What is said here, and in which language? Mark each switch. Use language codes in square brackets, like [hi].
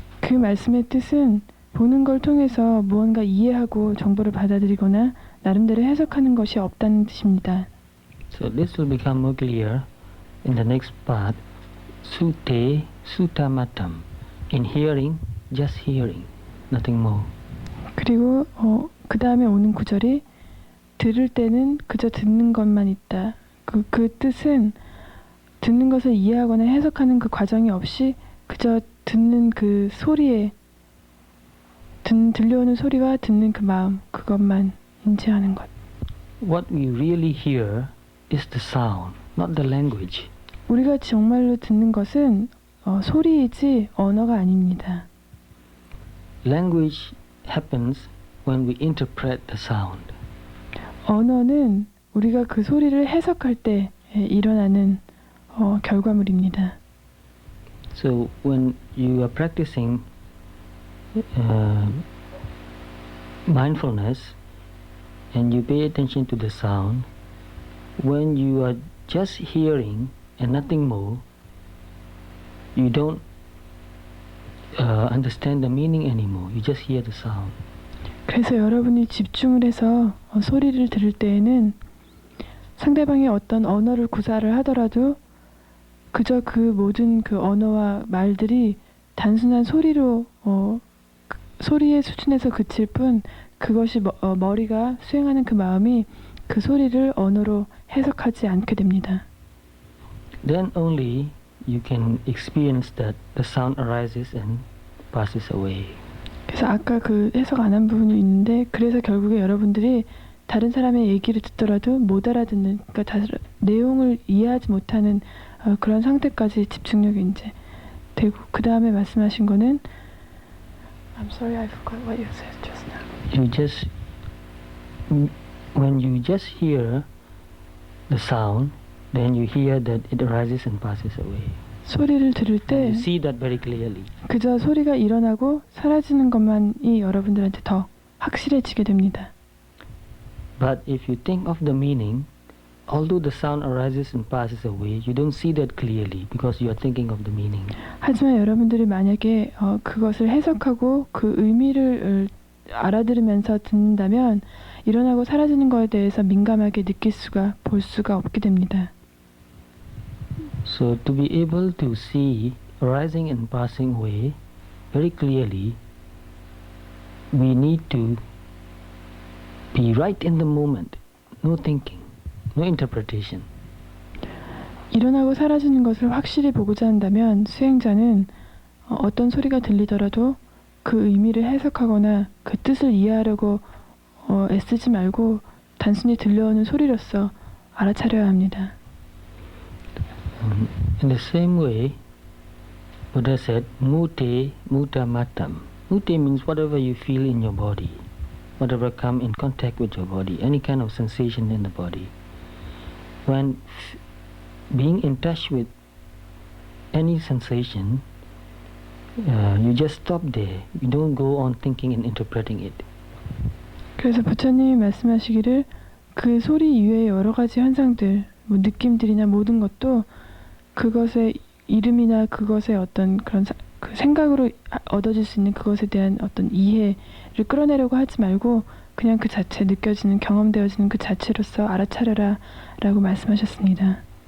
[ko] 그 말씀의 뜻은 보는 걸 통해서 무언가 이해하고 정보를 받아들이거나 나름대로 해석하는 것이 없다는 뜻입니다. [en] So this will become more clear in the next part. Sute Sutamatam. In hearing, just hearing, nothing more. [ko] 그리고 그 다음에 오는 구절이 들을 때는 그저 듣는 것만 있다. 그 뜻은 듣는 것을 이해하거나 해석하는 그 과정이 없이 그저 듣는 그 소리에 들려오는 소리와 듣는 그 마음 그것만 인지하는 것. [en] What we really hear is the sound, not the language. [ko] 우리가 정말로 듣는 것은 소리이지 언어가 아닙니다. [en] Language happens when we interpret the sound. [ko] 언어는 우리가 그 소리를 해석할 때 일어나는 결과물입니다. [en] So when you are practicing mindfulness and you pay attention to the sound, when you are just hearing and nothing more, you don't understand the meaning anymore. You just hear the sound. [ko] 그래서 여러분이 집중을 해서 소리를 들을 때에는 상대방이 어떤 언어를 구사를 하더라도 그저 그 모든 그 언어와 말들이 단순한 소리로 소리의 수준에서 그칠 뿐 그것이 머리가 수행하는 그 마음이 그 소리를 언어로 해석하지 않게 됩니다. [en] Then only you can experience that the sound arises and passes away. [ko] 그래서 아까 그 해석 안 한 부분이 있는데 그래서 결국에 여러분들이 다른 사람의 얘기를 듣더라도 못 알아듣는 그러니까 내용을 이해하지 못하는 그런 상태까지 집중력이 이제 되고 그 다음에 말씀하신 거는 [en] I'm sorry, I forgot what you said just now. You just when you just hear the sound, then you hear that it arises and passes away. [ko] 소리를 들을 때 [en] You see that very clearly. [ko] 그저 소리가 일어나고 사라지는 것만이 여러분들한테 더 확실해지게 됩니다. [en] But if you think of the meaning, although the sound arises and passes away, you don't see that clearly because you are thinking of the meaning. [ko] 하지만 여러분들이 만약에 그것을 해석하고 그 의미를 알아들으면서 듣는다면 일어나고 사라지는 것에 대해서 민감하게 느낄 수가 볼 수가 없게 됩니다. [en] So to be able to see arising and passing away very clearly, we need to be right in the moment, no thinking, no interpretation. [ko] 일어나고 사라지는 것을 확실히 보고자 한다면 수행자는 어떤 소리가 들리더라도 그 의미를 해석하거나 그 뜻을 이해하려고 애쓰지 말고 단순히 들려오는 소리로서 알아차려야 합니다. [en] In the same way, Buddha said, Mute Mutta Mattam. Mute means whatever you feel in your body, whatever come in contact with your body, any kind of sensation in the body. When being in touch with any sensation, you just stop there. You don't go on thinking and interpreting it. [ko] 그래서 부처님이 말씀하시기를 그 소리 이외의 여러 가지 현상들, 뭐 느낌들이나 모든 것도 그것의 이름이나 그것의 어떤 그런 그 생각으로 얻어질 수 있는 그것에 대한 어떤 이해를 끌어내려고 하지 말고 그냥 그 자체 느껴지는 경험되어지는 그 자체로서 알아차려라 라고 말씀하셨습니다.